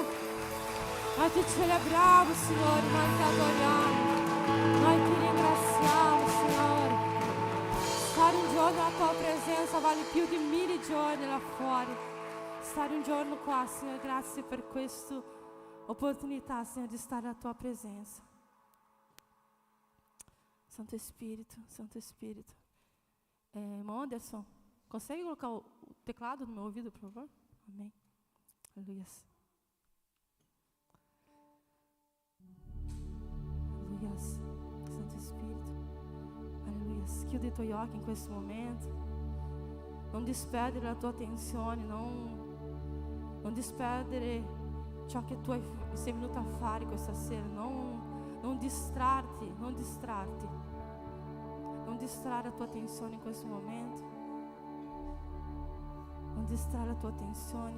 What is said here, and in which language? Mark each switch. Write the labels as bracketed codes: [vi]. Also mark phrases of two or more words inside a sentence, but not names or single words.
[it] Noi ti celebriamo, Signore, noi ti adoriamo, noi ti ringraziamo, Signore. Stare un giorno alla tua presenza vale più di 1000 giorni là fuori. Stare un giorno qua, Signore, grazie per questa opportunità, Signore, di stare alla tua presenza. [pt] Santo Espírito, Santo Espírito. Irmão Anderson, consegue colocar o teclado no meu ouvido, por favor? Amém. Aleluia. Aleluia. Santo Espírito. Aleluia. [it] Chiudi i tuoi occhi in questo momento. Non disperdere la tua attenzione, non disperdere ciò che tu sei venuto a fare questa sera, non distrarti, non distrarre la tua attenzione in questo momento, non distrarre la tua attenzione.